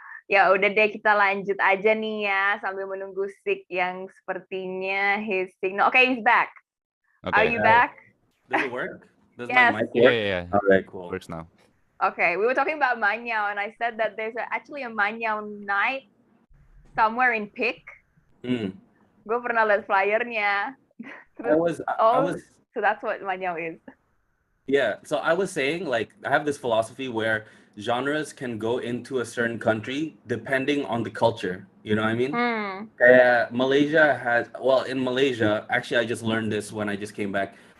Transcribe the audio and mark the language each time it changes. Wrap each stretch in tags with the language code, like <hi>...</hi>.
<id>Ya udah deh kita lanjut aja nih ya sambil menunggu Sihk yang sepertinya</id> <en>his signal. Okay, he's back. Are Okay. you back? Does it work? Does Yes. my mic work? Yeah. Alright, cool. Works now. Okay, we were talking about Manyao and I said that there's actually a Manyao night somewhere in Pick.</en> <id>Gue pernah lihat flyernya.</id> <en>I was So that's what Manyao is. Yeah, so I was saying, like, I have this philosophy where genres can go into a certain country depending on the culture. You know what I mean? Malaysia in Malaysia, actually, I just learned this when I just came back.</en>